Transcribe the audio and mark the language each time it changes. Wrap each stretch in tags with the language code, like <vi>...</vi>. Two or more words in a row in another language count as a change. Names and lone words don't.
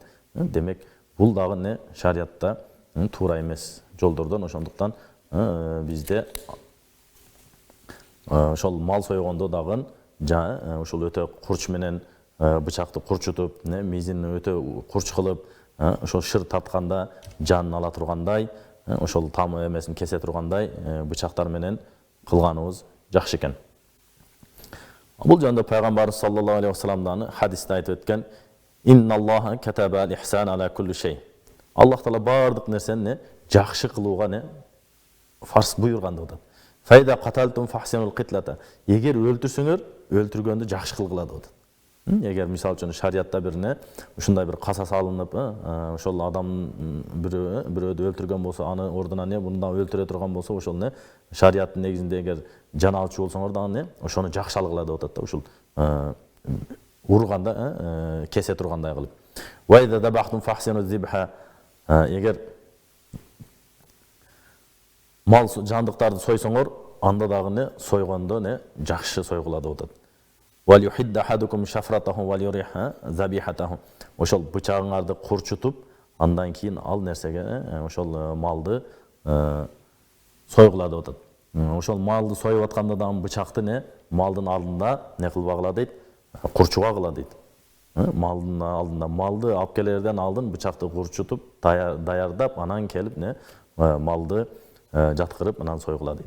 <ky>Демек бул дагы шариатта туура эмес жолдордон, ошондуктан бизде ошол мал сойгондо дагы ушул өтө курч менен бычакты курчутуп, мизин өтө курч кылып, ошол шыр тартканда жанын ала тургандай, ошол тамы эмесин кесе тургандай бычактар менен кылганыбыз жакшы экен. Бул жөнүндө пайгамбарыбыз</ky> <ar>صلى الله عليه وسلم</ar> <ky>хадисте айтып өткөн:</ky> <ar>"إن الله كتب الإحسان على كل شيء." الله تعالى</ar> <ky>бардык нерсени жакшы кылууга фарз буйрган деп.</ky> <ar>"فإذا قتلتم فأحسنوا القتلة."</ar> <ky>Эгер өлтүрсөңөр, өлтүргөндү жакшы кылгыла деп. Эгер мисал үчүн шариятта ушундай бир касас алынып, ошол адам бирөөдү өлтүргөн болсо, аны ордуна мындан өлтүрө турган болсо, ошол шарияттын негизинде эгер жан алчу болсоңор да ошону жакшы алгыла деп атат да, ушул урганда кесе тургандай кылып.</ky> <ar>"وإذا ذبحتم فأحسنوا الذبحة."</ar> <ky>Эгер мал жандыктарды сойсоңор, анда дагы сойгондо жакшы сойгула деп атат.</ky> <ar>وَلْيُحِدَّ أَحَدُكُمْ شَفْرَتَهُ وَلْيُرِحَ ذَبِيحَتَهُ.</ar> <ky>Ошол бычагыңарды курчутуп, андан кийин ал нерсеге ошол малды сойгула деп атат. Ошол малды союп атканда дагы бычакты малдын алдында кылбагыла дейт, курчугагыла дейт. Малдын алдында малды алып келерден алдын бычакты курчутуп, даярдап, анан келип малды жаткырып, анан сойгула дейт.</ky>